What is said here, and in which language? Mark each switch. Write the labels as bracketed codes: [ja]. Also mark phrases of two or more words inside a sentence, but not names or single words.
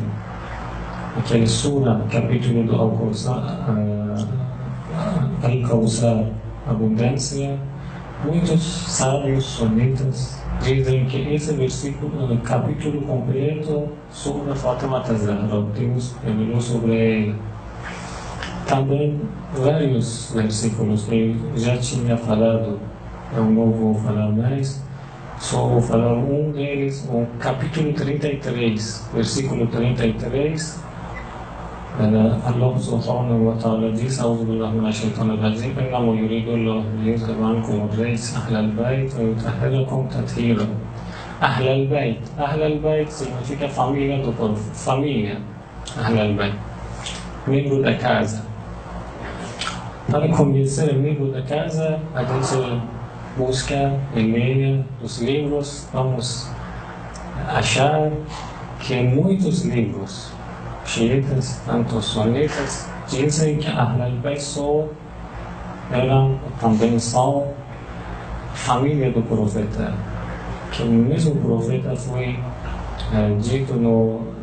[pt] Aquele sura, capítulo do Al-Kawthar, abundância, muitos sábios sunitas dizem que esse versículo, capítulo completo sobre a Fátima AzZahra, Deus revelou sobre ele. Também vários versículos que eu já tinha falado, eu não vou falar mais, só vou falar um deles, o capítulo 33, versículo 33. [ar] الله سبحانه وتعالى diz: "أعوذ بالله من الشيطان الرجيم إنما يريد الله ليذهب عنكم الرجس أهل البيت ويطهركم تطهيرا." أهل البيت. أهل البيت [pt] significa família do povo, família. [ar] أهل البيت, [pt] membro da casa. Para conhecer o membro da casa, a gente busca e leia os livros. Vamos achar que muitos livros xiitas, tanto sunitas, dizem que [ar] أهل البيت [pt] eram, também são família do profeta, que o mesmo profeta foi dito no